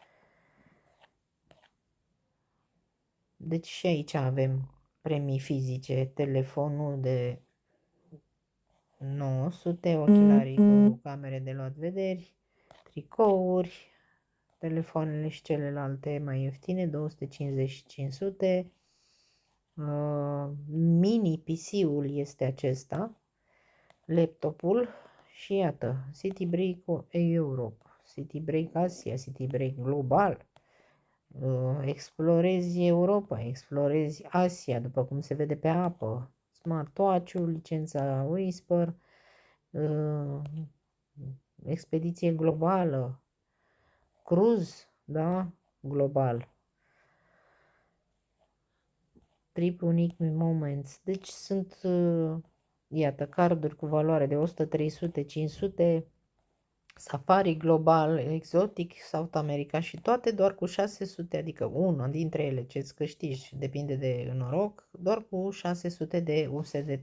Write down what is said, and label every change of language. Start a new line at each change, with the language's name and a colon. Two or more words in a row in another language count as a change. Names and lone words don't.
Romanian: Deci și aici avem premii fizice, telefonul de 900, ochelarii cu camere de luat vederi, tricouri, telefoanele și celelalte mai ieftine, 250 și 500. Mini PC-ul este acesta. laptopul și iată, City Break Europe, City Break Asia, City Break Global, explorezi Europa, explorezi Asia, după cum se vede pe apă, smartwatch-ul, licența Whisper, expediție globală, cruz, da,
English: global, trip unique moments,
Romanian: deci sunt, iată, carduri cu valoare de 100, 300, 500, Safari global, exotic, South America și toate doar cu 600, adică una dintre ele ce-ți câștigi, depinde de noroc, doar cu 600 de USDT.